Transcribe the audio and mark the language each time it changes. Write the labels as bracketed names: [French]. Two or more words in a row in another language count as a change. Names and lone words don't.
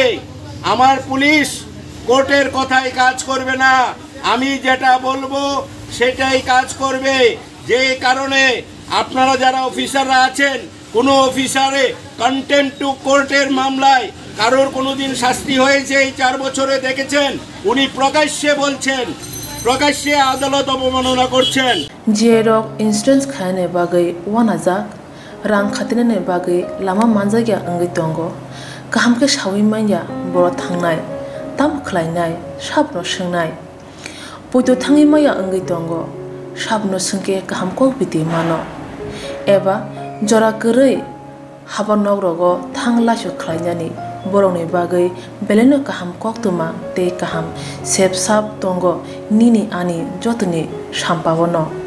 [Bangla] আমার পুলিশ কোর্টের কথায় কাজ করবে না, আমি যেটা বলবো সেটাই কাজ করবে। যে কারণে আপনারা যারা অফিসাররা আছেন, কোনো অফিসারে [English] contempt to court's [Bangla] মামলায় কারোর কোনোদিন শাস্তি হয়েছে এই 4 বছরে দেখেছেন? উনি প্রকাশ্যে বলছেন, প্রকাশ্যে আদালত অবমাননা করছেন। [Bodo] जेरक इंसुरेंस खाने बागै वानाजाक रां खातिने बागै लामा मानजागिया अंगै दंगो गाहामके सावै माइया बर' थांनाय ताम खलायनाय साबनो सोंनाय बयदो थाङै माइया अंगै दंगो साबनो सोंके गाहामको बिदि मानो एबा जरा गोरै हाबा नगरगो थां लासो खलायनानै बर'नि बागै बेलेनो गाहाम कक्तुमा ते गाहाम सेब साब दंगो निनि आनि जतनि साम्पावनो